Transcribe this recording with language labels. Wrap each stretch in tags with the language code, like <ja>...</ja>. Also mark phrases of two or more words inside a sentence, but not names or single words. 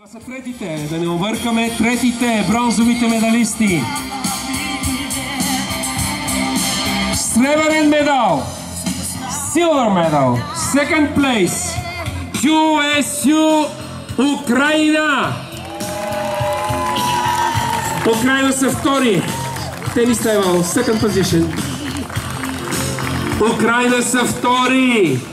<bg>са третите, да не объркаме, третите бронзовите медалисти. Сребърен медал,</bg> <en>silver medal, second place, QSU Украина.</en> <bg>Украина са втори.</bg> <en>tennis table, second position.</en> <bg>Украина са втори.</bg>